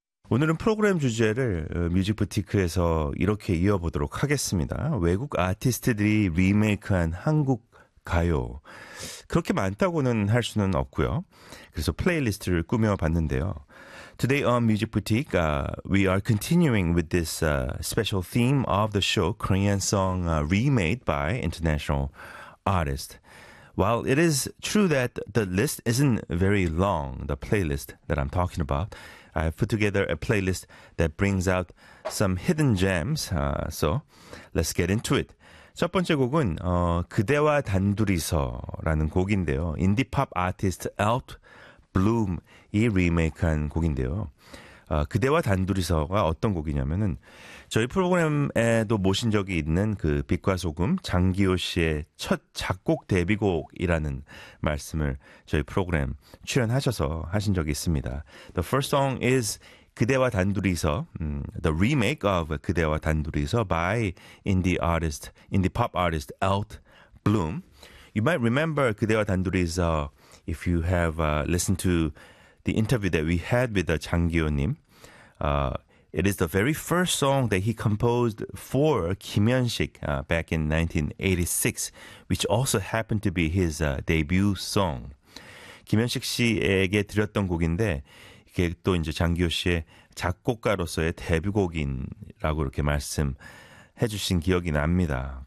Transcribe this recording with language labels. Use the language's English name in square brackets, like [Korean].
[Korean] 오늘은 프로그램 주제를 뮤직 부티크에서 이렇게 이어보도록 하겠습니다. 외국 아티스트들이 리메이크한 한국 가요. 그렇게 많다고는 할 수는 없고요. 그래서 플레이리스트를 꾸며봤는데요. [English] Today on Music Boutique, we are continuing with this special theme of the show, Korean song remade by international artists. While it is true that the list isn't very long, the playlist that I'm talking about, I have put together a playlist that brings out some hidden gems. So let's get into it. [Korean] 첫 번째 곡은 그대와 단둘이서라는 곡인데요. 인디팝 아티스트 Alt Bloom이 리메이크한 곡인데요. 그대와 단둘이서가 어떤 곡이냐면은 저희 프로그램에도 모신 적이 있는 그 빛과 소금 장기호 씨의 첫 작곡 데뷔곡이라는 말씀을 저희 프로그램 출연하셔서 하신 적이 있습니다. [English] The first song is 그대와 단둘이서, the remake of 그대와 단둘이서 by indie artist, indie pop artist Alt Bloom. You might remember 그대와 단둘이서if you have listened to the interview that we had with Chang Gyo-nim, it is the very first song that he composed for Kim Hyun-sik back in 1986, which also happened to be his debut song. [Korean] Kim Hyun-sik 씨에게 드렸던 곡인데, 이게 또 이제 장기호 씨의 작곡가로서의 데뷔곡이라고 이렇게 말씀해 주신 기억이 납니다.